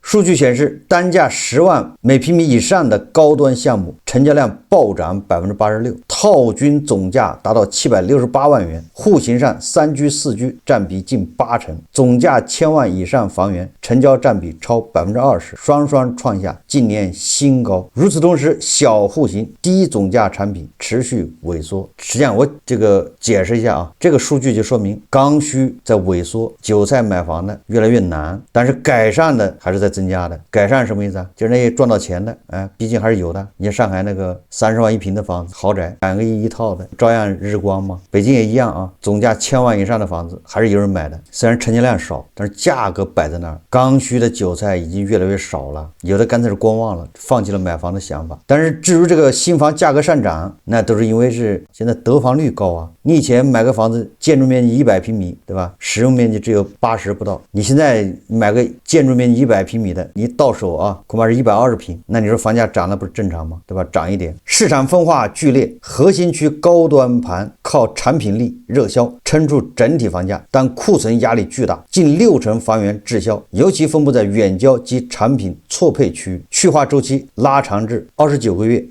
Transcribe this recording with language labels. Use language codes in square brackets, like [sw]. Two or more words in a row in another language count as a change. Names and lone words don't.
[zh] 數據顯示，單價10萬每平米以上的高端項目成交量暴漲86%，套均總價達到768萬元，戶型上3居4居占比近80%，總價1000萬以上房源成交占比超20%，雙雙創下近年新高。與此同時，小戶型低總價產品持續萎縮。實際上我這個解釋一下啊，這個數據就說明剛需在萎縮，韭菜買房的越來越難，但是改善的還是在增加的。改善什麼意思啊？就是那些賺到錢的，畢竟還是有的。你像上海那個30萬一平的房子，豪宅， 2個億一套的，照樣日光嘛。北京也一樣啊，總價1000萬以上的房子还是有人買的，虽然成交量少，但是價格摆在那兒，剛需的韭菜已经越来越少了，有的干脆是观望了，放棄了买房的想法。但是至于这個新房價格上漲，那都是因為是現在得房率高啊。你以前買個房子建築面積100平米，對吧？使用面積只有80不到，你現在買個建築面積100平米的，你到手啊恐怕是120平，那你說房價漲了不是正常嗎？對吧？漲一點。市場分化劇烈，核心區高端盤靠產品力熱銷撐住整體房價，但庫存壓力巨大，近60%房源滯銷，尤其分布在遠郊及產品錯配區域，去化周期拉長至29個月。